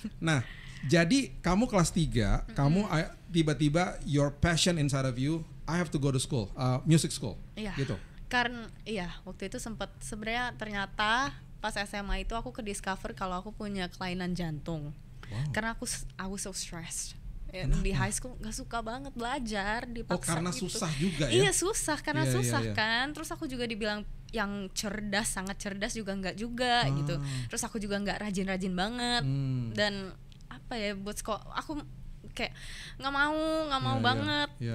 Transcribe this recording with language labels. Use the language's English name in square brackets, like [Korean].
[Indonesian] Nah, jadi kamu kelas 3, kamu tiba-tiba [English] your passion inside of you, I have to go to school, music school, [Indonesian] gitu. Karena waktu itu sempat sebenarnya ternyata pas SMA itu aku ke discover kalau aku punya kelainan jantung. Karena [English] I was so stressed. [Indonesian] Di [English] high school [Indonesian] nggak suka banget belajar, dipaksa karena gitu. Susah juga ya? Iya susah, karena susah kan. Terus aku juga dibilang yang cerdas, sangat cerdas juga nggak juga gitu. Terus aku juga nggak rajin-rajin banget. Dan apa ya, buat sekolah aku kayak nggak mau banget.